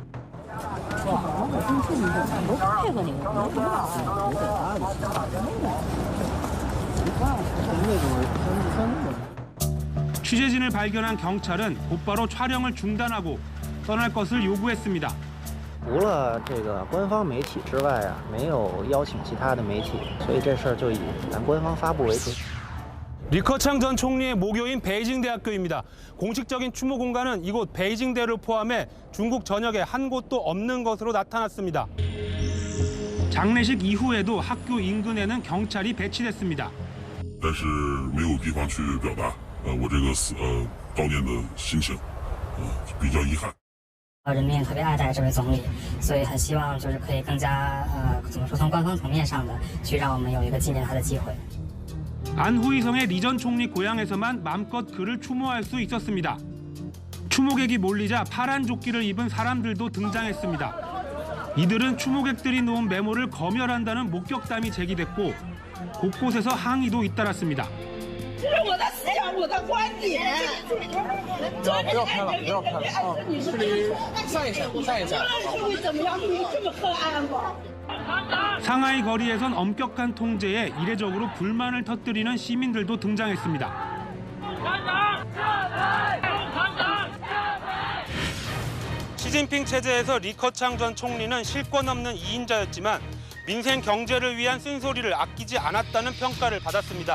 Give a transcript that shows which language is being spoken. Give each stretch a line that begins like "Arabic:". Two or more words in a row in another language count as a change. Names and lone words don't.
Korean: 취재진을 발견한 경찰은 곧바로 촬영을 중단하고 떠날 것을 요구했습니다.
Chinese: 除了这个官方媒体之外啊，没有邀请其他的媒体，所以这事儿就以咱官方发布为准。
Korean: 리커창 전 총리의 모교인 베이징 대학교입니다. 공식적인 추모 공간은 이곳 베이징대를 포함해 중국 전역에 한 곳도 없는 것으로 나타났습니다. 장례식 이후에도 학교 인근에는 경찰이 배치됐습니다.
Chinese: 但是没有地方去表达我这个悼念的心情，比较遗憾。人民也特别爱戴这位总理，所以很希望就是可以更加怎么说，从官方层面上的去让我们有一个纪念他的机会。
Korean: 안후이성의 리 전 총리 고향에서만 맘껏 그를 추모할 수 있었습니다. 추모객이 몰리자 파란 조끼를 입은 사람들도 등장했습니다. 이들은 추모객들이 놓은 메모를 검열한다는 목격담이 제기됐고 곳곳에서 항의도 잇따랐습니다.
Chinese: 这是我的思想，我的观点。不要拍了，不要拍了。你是散一下，散一下。会怎么样？你这么黑暗吗？
Korean: 상하이 거리에선 엄격한 통제에 이례적으로 불만을 터뜨리는 시민들도 등장했습니다. 시진핑 체제에서 리커창 전 총리는 실권 없는 2인자였지만 민생 경제를 위한 쓴소리를 아끼지 않았다는 평가를 받았습니다.